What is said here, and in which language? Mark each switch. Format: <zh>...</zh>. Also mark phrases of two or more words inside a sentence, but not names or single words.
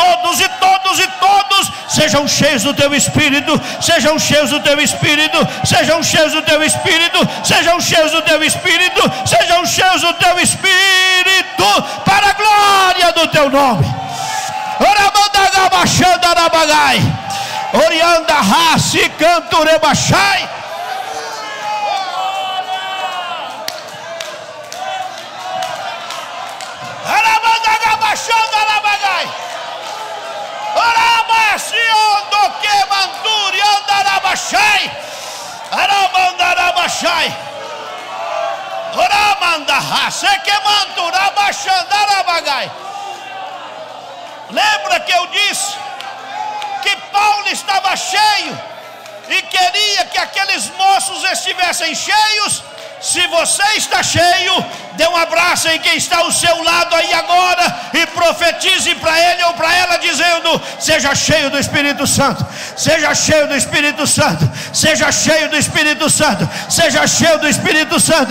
<pt>sejam cheios do Teu Espírito, sejam cheios do Teu Espírito, sejam cheios do Teu Espírito, sejam cheios do Teu Espírito, sejam cheios do Teu Espírito, para a glória do Teu nome. Orianda Raci Canto Rebachai. Aramanda Gabachanda Arabagai. Orabaciondo que Manturi Andarabachai. Aramanda Arabachai. Oramanda Raci que Mantura Bachanda Arabagai. Lembra que eu disse que Paulo estava cheio e queria que aqueles moços estivessem cheios? Se você está cheio, dê um abraço em quem está ao seu lado aí agora e profetize para ele ou para ela dizendo: seja cheio do Espírito Santo, seja cheio do Espírito Santo, seja cheio do Espírito Santo, seja cheio do Espírito Santo.</pt>